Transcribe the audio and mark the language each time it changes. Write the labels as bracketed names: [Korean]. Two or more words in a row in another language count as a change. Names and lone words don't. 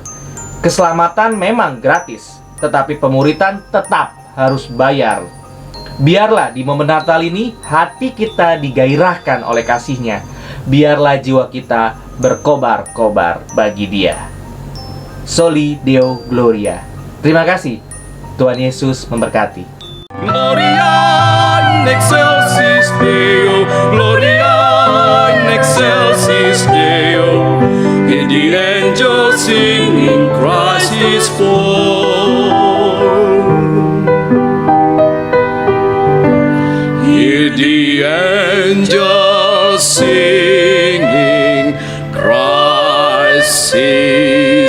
[Indonesian] Keselamatan memang gratis, tetapi pemuritan tetap harus bayar. Biarlah di momen Natal ini hati kita digairahkan oleh kasih-Nya. Biarlah jiwa kita berkobar-kobar bagi Dia. [Latin] Soli Deo Gloria. [Indonesian] Terima kasih. Tuhan Yesus memberkati. [Latin] Gloria in excelsis Deo, Gloria in excelsis Deo, [English] and the angels singing Christ is born. Hear the singing, Christ sing.